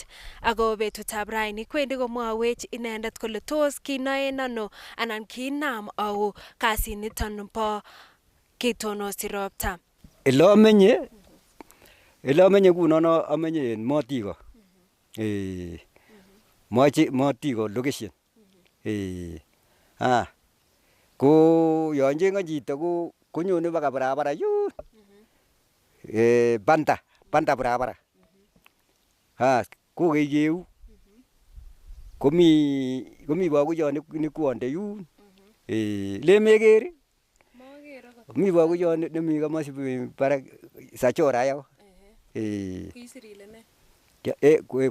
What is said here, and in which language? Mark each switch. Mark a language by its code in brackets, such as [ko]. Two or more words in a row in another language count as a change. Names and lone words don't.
[kln] Ako betutab raini kwendi komwawech inendet kole tos kinoen ano anan kinam au kasiniton bo kitonosi ropta. Ele amenye kunono amenye en Motiko. Motiko location. Ko yon cheng'o chito konyone baka barabara yun. Banda barabara. Ko keikeu. Komi bakuyon ni kwonde yun. Le mekeri. Mi bakuyon nemi kamasi barak Sachora yo. Kisirile ne?